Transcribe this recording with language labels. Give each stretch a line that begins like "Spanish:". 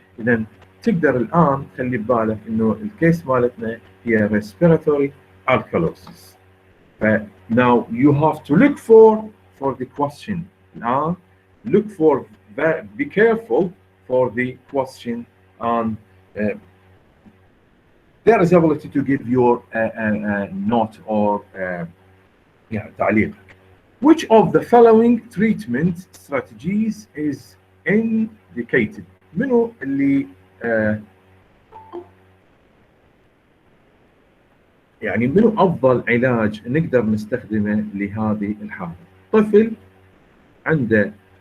Arabic: اذا تقدر الان تخلي ببالك انه الكيس مالتنا هي ريسبيراتوري الكالوسيس.
English: now you have to look for the question. الان look for, be careful for the question and there is ability to give your note or
Arabic: تعليق.
English: Which of the following treatment strategies is indicated؟
Arabic: منو اللي يعني منو افضل علاج نقدر نستخدمه لهذه الحاله؟ طفل عنده